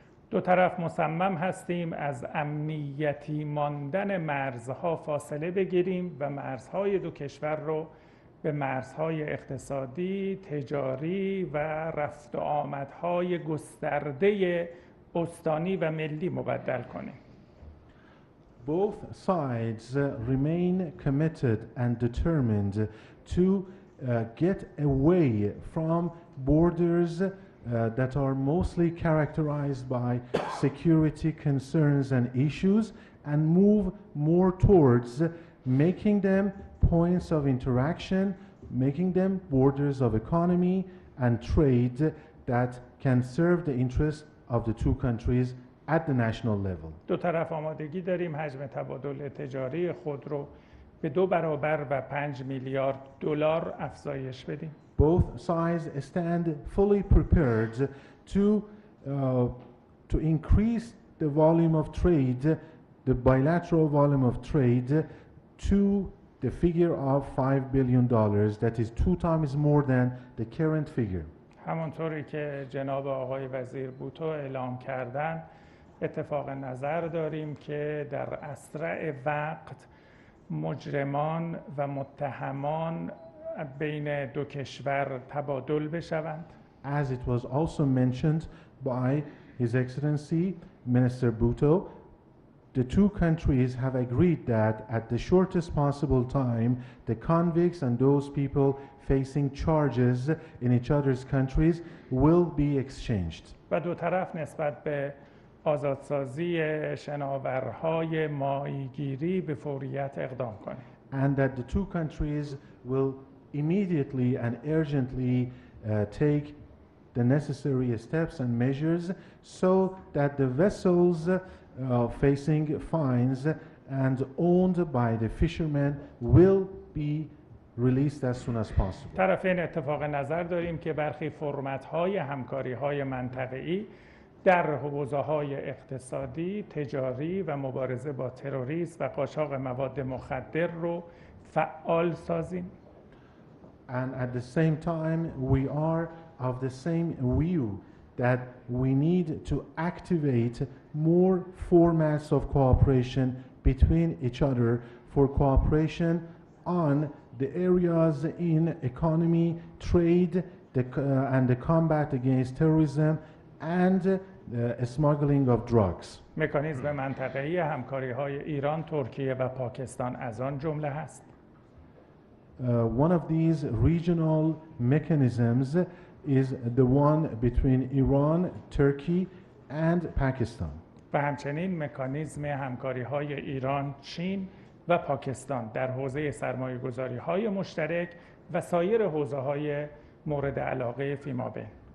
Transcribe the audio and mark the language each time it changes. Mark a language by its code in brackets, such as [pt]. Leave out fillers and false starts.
[fa] دو طرف مصمم هستیم از امنیتی ماندن مرزها فاصله بگیریم و مرزهای دو کشور رو به مرزهای اقتصادی، تجاری و رفت و آمدهای گسترده استانی و ملی مبدل کنیم. [en] Both sides remain committed and determined to get away from borders that are mostly characterized by security concerns and issues and move more towards making them points of interaction, making them borders of economy and trade that can serve the interests of the two countries at the national level. [fa] دو طرف آمادگی داریم حجم تبادل تجاری خود رو به 2 برابر و 5 میلیارد دلار افزایش بدیم. [en] Both sides stand fully prepared to increase the volume of trade, the bilateral volume of trade, to the figure of $5 billion. That is 2 times more than the current figure. [fa] همونطوری که جناب آقای وزیر بوتو اعلام کردن اتفاق نظر داریم که در اسرع وقت مجرمان و متهمان بین دو کشور تبادل بشوند. [en] As it was also mentioned by His Excellency Minister Bhutto, the two countries have agreed that at the shortest possible time, the convicts and those people facing charges in each other's countries will be exchanged. [fa] و دو طرف نسبت به آزادسازی شناورهای ماهیگیری به فوریت اقدام کنیم. [en] and that the two countries will immediately and urgently take the necessary steps and measures so that the vessels facing fines and owned by the fishermen will be released as soon as possible. [fa] طرفین اتفاق نظر داریم که برخی فرمت‌های همکاری‌های منطقه‌ای در حوزه‌های اقتصادی، تجاری و مبارزه با تروریسم و قاچاق مواد مخدر رو فعال سازیم. [en] And at the same time, we are of the same view that we need to activate more formats of cooperation between each other for cooperation on the areas in economy, trade, and the combat against terrorism and smuggling of drugs. [fa] مکانیزم منطقه‌ای همکاری‌های ایران، ترکیه و پاکستان از آن جمله هست. [en] One of these regional mechanisms is the one between Iran, Turkey and Pakistan. [fa] و همچنین مکانیزم همکاری‌های ایران، چین و پاکستان در حوزه سرمایه‌گذاری‌های مشترک و سایر حوزه‌های مورد علاقه فیمابین.